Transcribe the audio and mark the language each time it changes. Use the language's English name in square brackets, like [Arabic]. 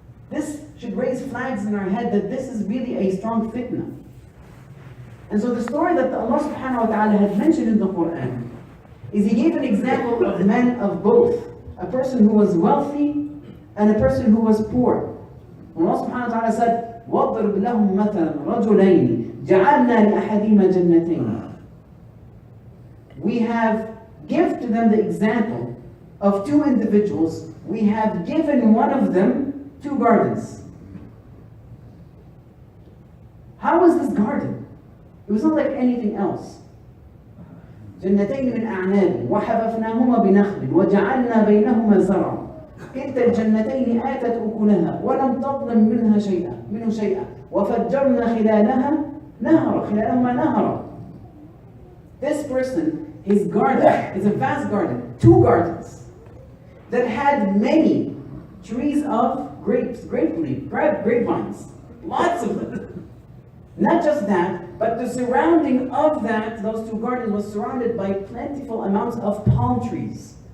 [English] This should raise flags in our head that this is really a strong fitna. And so the story that Allah subhanahu wa ta'ala had mentioned in the Quran is He gave an example of men of both. A person who was wealthy and a person who was poor. Allah subhanahu wa ta'ala said, [Arabic] وَاضْرِبْ لَهُمْ مَثَلًا رَجُلَيْنِ جَعَلْنَا لِأَحَدِهِمَا جَنَّتَيْنِ. [English] We have given to them the example of two individuals. We have given one of them 2 gardens. How was this garden? It was not like anything else. [Arabic] جنتين من أعناب وحففناهما بنخل وجعلنا بينهما زرعا كلتا الجنتين آتت أكلها ولم تظلم منه شيئا وفجرنا خلالهما نهرا. [English] This person, his garden is a vast garden, 2 gardens that had many trees of grapevines, lots of them. Not just that, but the surrounding of those 2 gardens was surrounded by plentiful amounts of palm trees.